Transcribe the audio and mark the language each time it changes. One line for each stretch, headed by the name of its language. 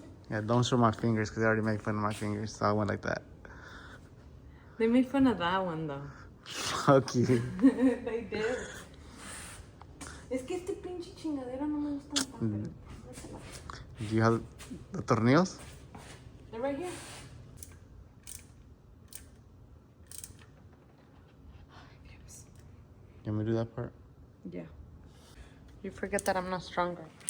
English: Yeah, don't show my fingers because they already made fun of my fingers, so I went like that. They made fun of that one though. Fuck you. They did.
Spanish: Es que este pinche chingadera no me gusta tanto.
English: Do you have the tornillos? They're right here. You want me to do that part? Yeah. You forget that I'm not stronger.